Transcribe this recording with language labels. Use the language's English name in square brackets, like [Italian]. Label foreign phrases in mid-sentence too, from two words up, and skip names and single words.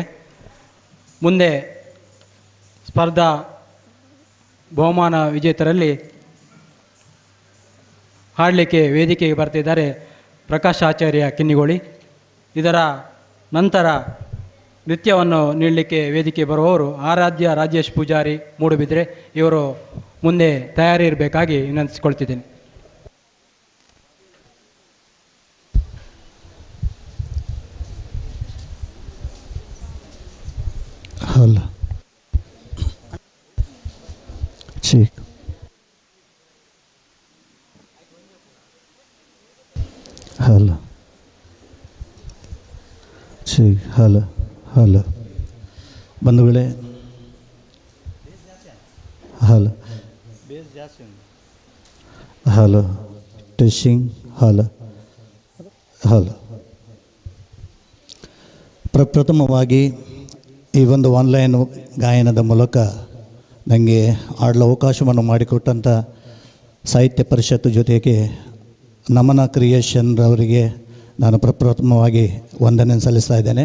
[Kannada] ಮುಂದೆ ಸ್ಪರ್ಧಾ ಬಹುಮಾನ ವಿಜೇತರಲ್ಲಿ ಹಾಡಲಿಕ್ಕೆ ವೇದಿಕೆಗೆ ಬರ್ತಿದ್ದಾರೆ ಪ್ರಕಾಶ್ ಆಚಾರ್ಯ ಕಿನ್ನಿಗೋಳಿ. ಇದರ ನಂತರ ನೃತ್ಯವನ್ನು ನೀಡಲಿಕ್ಕೆ ವೇದಿಕೆ ಬರುವವರು ಆರಾಧ್ಯ ರಾಜೇಶ್ ಪೂಜಾರಿ ಮೂಡುಬಿದ್ರೆ. ಇವರು ಮುಂದೆ ತಯಾರಿ ಇರಬೇಕಾಗಿ ವಿನಂತಿಸಿಕೊಳ್ತಿದ್ದೇನೆ. हल ठीक हल ठीक हल हल बंधुगळे हल हल टेस्टिंग हल हल ಪ್ರಪ್ರಥಮವಾಗಿ ಈ ಒಂದು ಆನ್ಲೈನ್ ಗಾಯನದ ಮೂಲಕ ನನಗೆ ಆಡಲು ಅವಕಾಶವನ್ನು ಮಾಡಿಕೊಟ್ಟಂಥ ಸಾಹಿತ್ಯ ಪರಿಷತ್ತು ಜೊತೆಗೆ ನಮನ ಕ್ರಿಯೇಷನ್ರವರಿಗೆ ನಾನು ಪ್ರಪ್ರಥಮವಾಗಿ ವಂದನೆ ಸಲ್ಲಿಸ್ತಾ ಇದ್ದೇನೆ.